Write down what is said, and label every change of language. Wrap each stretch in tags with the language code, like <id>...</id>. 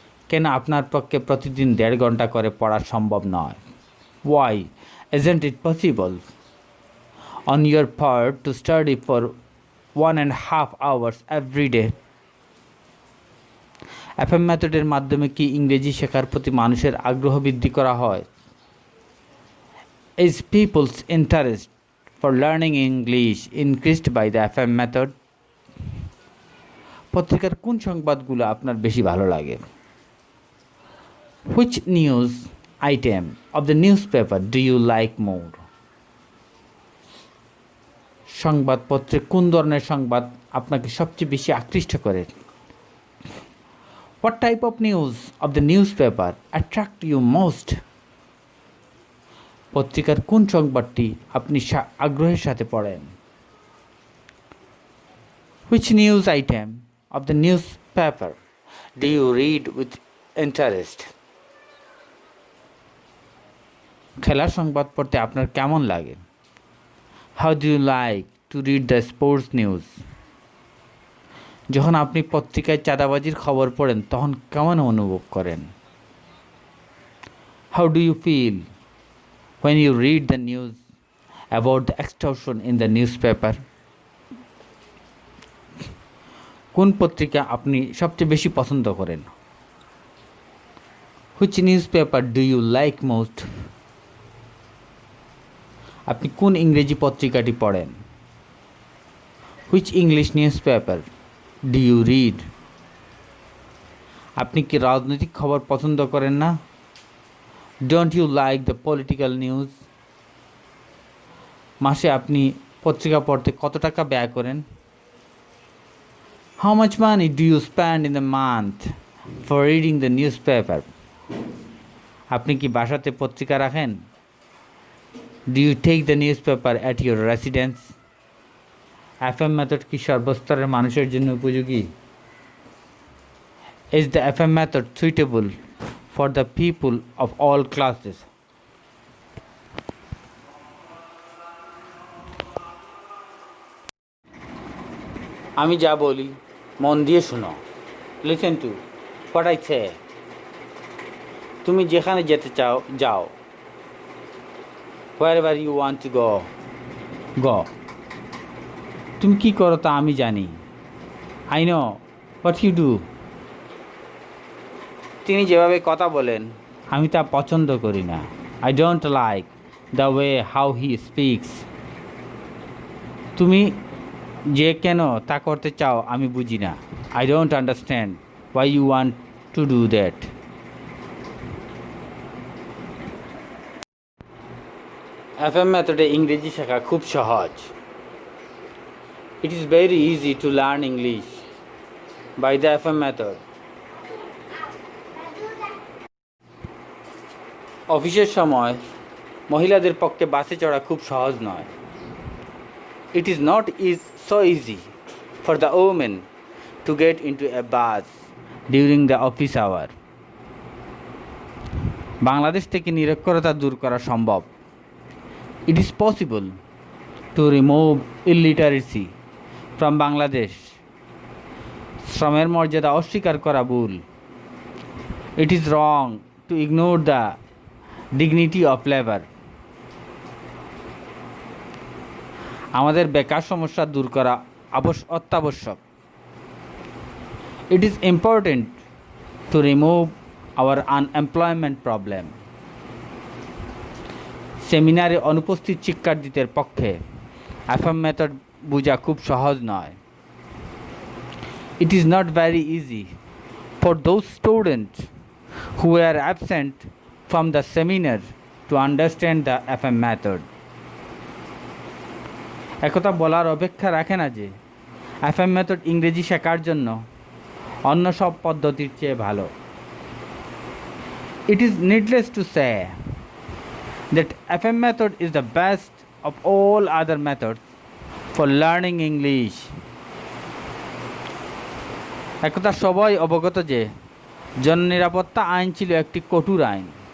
<bn>কেন আপনার পক্ষে প্রতিদিন 1.5 ঘন্টা করে পড়া সম্ভব নয়?</bn> <en>Why isn't it possible on your part to study for 1.5 hours every day?</en> <bn>FM মেথডের মাধ্যমে কি ইংরেজি শেখার প্রতি মানুষের আগ্রহ বৃদ্ধি করা হয়?</bn> <en>Is people's interest for learning English increased by the FM method?</en> <bn>পত্রিকার কোন সংবাদগুলো আপনার বেশি ভালো লাগে?</bn> <en>Which news item of the newspaper do you like more?</en> <bn>সংবাদপত্রে কোন ধরনের সংবাদ আপনাকে সবচেয়ে বেশি আকৃষ্ট করে?</bn> <en>What type of news of the newspaper attract you most?</en> <bn>পত্রিকার কোন সংবাদটি আপনি আগ্রহের সাথে পড়েন?</bn> <en>Which news item of the newspaper do you read with interest?</en> <bn>খেলার সংবাদ পড়তে আপনার কেমন লাগে?</bn> <en>How do you like to read the sports news?</en> <bn>যখন আপনি পত্রিকায় চাঁদাবাজির খবর পড়েন তখন কেমন অনুভব করেন?</bn> <en>How do you feel when you read the news about the extortion in the newspaper?</en> <bn>কোন পত্রিকা আপনি সবচেয়ে বেশি পছন্দ করেন?</bn> <en>Which newspaper do you like most?</en> <bn>আপনি কোন ইংরেজি পত্রিকাটি পড়েন?</bn> <en>Which English newspaper do you read?</en> <bn>আপনি কি রাজনৈতিক খবর পছন্দ করেন না?</bn> <en>Don't you like the political news?</en> <bn>মাসে আপনি পত্রিকা পড়তে কত টাকা ব্যয় করেন?</bn> <en>How much money do you spend in the month for reading the newspaper?</en> <bn>আপনি কি বাসাতে পত্রিকা রাখেন?</bn> <en>Do you take the newspaper at your residence?</en> <bn>FM method কি সর্বস্তরের মানুষের জন্য উপযোগী?</bn> <en>Is the FM method suitable for the people of all classes?</en> <bn>আমি যা বলি মন দিয়ে শোনো।</bn> <en>Listen to what I say.</en> <bn>তুমি যেখানে যেতে চাও যাও।</bn> <en>Wherever you want to go.</en> <bn>তুমি কি করো তা আমি জানি।</bn> <en>I know what you do.</en> <bn>তিনি যেভাবে কথা বলেন আমি তা পছন্দ করি না।</bn> <en>I don't like the way how he speaks.</en> <bn>তুমি যে কেন তা করতে চাও আমি বুঝি না।</bn> <en>I don't understand why you want to do that.</en> <bn>FM মেথডে ইংরেজি শেখা খুব সহজ।</bn> <en>It is very easy to learn English by the FM method.</en> <bn>অফিসের সময় মহিলাদের পক্ষে বাসে চড়া খুব সহজ নয়।</bn> <en>It is not so easy for the women to get into a bus during the office hour.</en> <bn>Bangladesh থেকে নিরক্ষরতা দূর করা সম্ভব।</bn> <en>It is possible to remove illiteracy from Bangladesh.</en> <bn>শ্রমের মর্যাদা অস্বীকার করা ভুল।</bn> <en>It is wrong to ignore the dignity of labour.</en> <bn>আমাদের বেকার সমস্যা দূর করা অত্যাবশ্যক।</bn> <en>It is important to remove our unemployment problem.</en> <bn>সেমিনারে অনুপস্থিত শিক্ষার্থীদের পক্ষে এফএম মেথড বোঝা খুব সহজ নয়।</bn> <en>It is not very easy for those students who were absent from the seminar to understand the FM method.</en> <bn>একথা বলার অপেক্ষা রাখে না যে এফএম মেথড ইংরেজি শেখার জন্য অন্য সব পদ্ধতির চেয়ে ভালো।</bn> <en>It is needless to say that FM method is the best of all other methods for learning English.</en> <bn>একথা সবাই অবগত যে জননিরাপত্তা আইন ছিল একটি কঠোর আইন।</bn>